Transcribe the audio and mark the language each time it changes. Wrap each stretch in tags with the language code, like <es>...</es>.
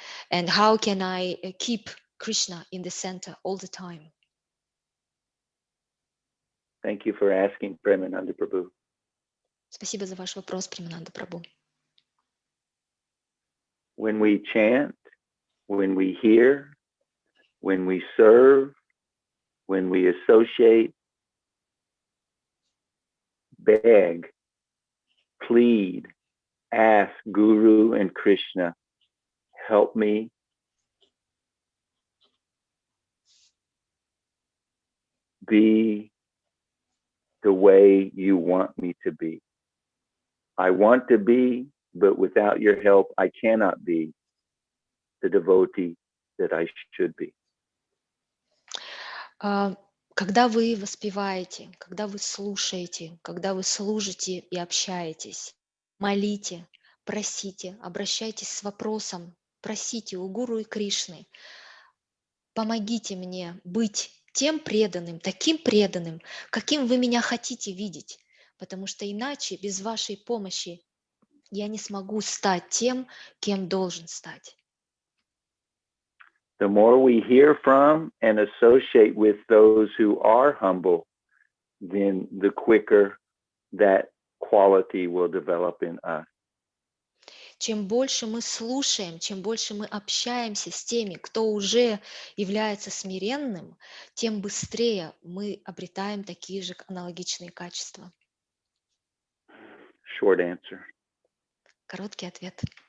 <en>And how can I keep Krishna in the center all the time? Thank you for asking, Premananda Prabhu.</en> <ru>Спасибо за ваш вопрос, Премананда Прабху.</ru> <en>When we chant, when we hear, when we serve, when we associate, beg, plead, ask Guru and Krishna, help me be the way you want me to be. I want to be, but without your help, I cannot be the devotee that I should be.</en> <ru>Когда вы воспеваете, когда вы слушаете, когда вы служите и общаетесь, молите, просите, обращайтесь с вопросом, просите у Гуру и Кришны, помогите мне быть тем преданным, таким преданным, каким вы меня хотите видеть, потому что иначе без вашей помощи я не смогу стать тем, кем должен стать.</ru> <en>The more we hear from and associate with those who are humble, then the quicker that quality will develop in us.</en> <ru>Чем больше мы слушаем, чем больше мы общаемся с теми, кто уже является смиренным, тем быстрее мы обретаем такие же аналогичные качества.</ru> <en>Short answer.</en> <ru>Короткий ответ.</ru>